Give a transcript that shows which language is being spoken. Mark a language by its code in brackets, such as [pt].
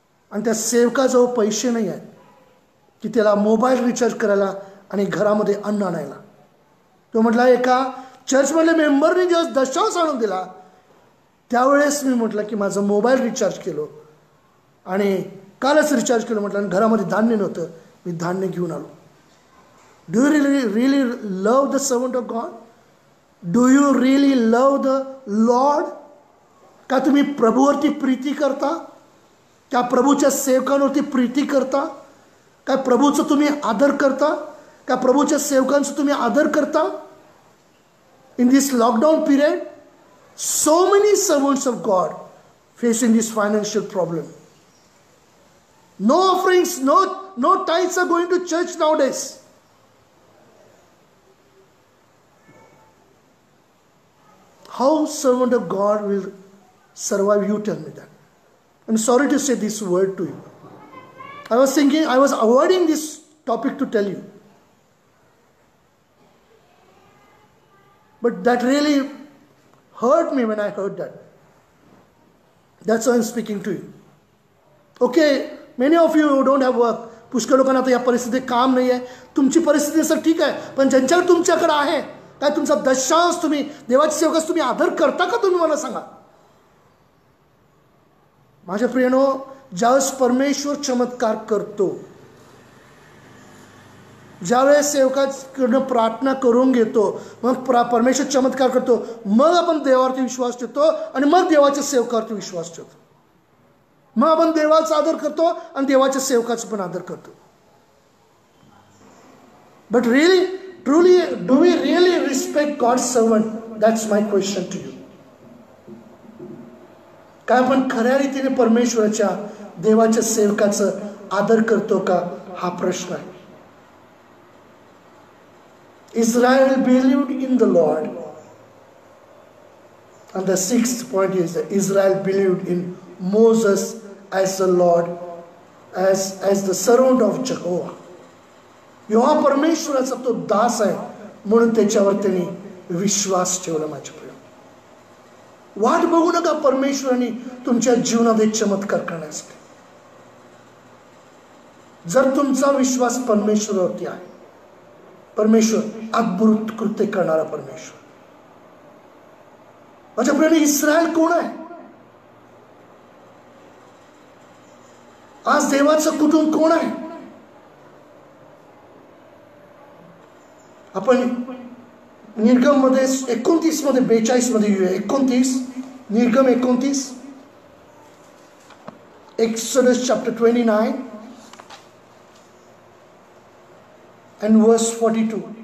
[mr] आणि त्या सेवकाजवळ पैसे नाही आहेत की त्याला मोबाईल रिचार्ज करायला आणि घरामध्ये अन्न आणायला. तो म्हटला एका चर्चमधल्या मेंबरने जेव्हा दशांश आणून दिला त्यावेळेस मी म्हटलं की माझं मोबाईल रिचार्ज केलो आणि कालच रिचार्ज केलं म्हटलं. आणि घरामध्ये धान्य नव्हतं, मी धान्य घेऊन आलो. [en] Do you really love the servant of God? Do you really love the Lord? [mr] का तुम्ही प्रभूवरती प्रीती करता? का प्रभूच्या सेवकांवरती प्रीती करता? काय प्रभूचं तुम्ही आदर करता? का प्रभूच्या सेवकांचं तुम्ही आदर करता? [en] In this lockdown period, so many servants of God facing this financial problem. No offerings, no tithes are going to church nowadays. How servant of God will survive? You tell me that. I'm sorry to say this word to you. I was avoiding this topic to tell you. But that really hurt me when I heard that. That's why I'm speaking to you. Okay, many of you don't have work. [mr] पुष्कळ लोकांना आता या परिस्थितीत काम नाही आहे. तुमची परिस्थिती सर ठीक आहे, पण ज्यांच्याकडे तुमच्याकडे आहे, काय तुमचा दशांश तुम्ही देवाच्या सेवकास तुम्ही आदर करता का? तुम्ही मला सांगा. माझ्या प्रियनो, ज्यावेळेस परमेश्वर चमत्कार करतो, ज्यावेळेस सेवकाकडनं प्रार्थना करून घेतो, मग परमेश्वर चमत्कार करतो, मग आपण देवावरती विश्वास ठेवतो आणि मग देवाच्या सेवकावरती विश्वास ठेवतो. मग आपण देवाचा आदर करतो आणि देवाच्या सेवकाचा पण आदर करतो. [en] But really truly do we really respect God servant? That's my question to you. [mr] काय आपण खऱ्या रीतीने परमेश्वराच्या देवाच्या सेवकाचं आदर करतो का? हा प्रश्न आहे. [en] Israel believed in the Lord. And the sixth point is that Israel believed in Moses as the Lord, as the servant of Jehovah. [mr] यहोवा परमेश्वराचा तो दास आहे म्हणून त्याच्यावर त्यांनी विश्वास ठेवला. माझ्या प्रिय, वाट बघू नका परमेश्वराने तुमच्या जीवनात एक चमत्कार करण्यासाठी. जर तुमचा विश्वास परमेश्वरावरती आहे, परमेश्वर अद्भुत कृत्य करणारा परमेश्वर. माझ्या प्रियाने, इस्रायल कोण आहे? आज देवाचं कुटुंब कोण आहे? आपण निर्गम मध्ये 29 मध्ये 42 मध्ये येऊया. [en] 29 निर्गम 29, Exodus chapter 29 and verse 42.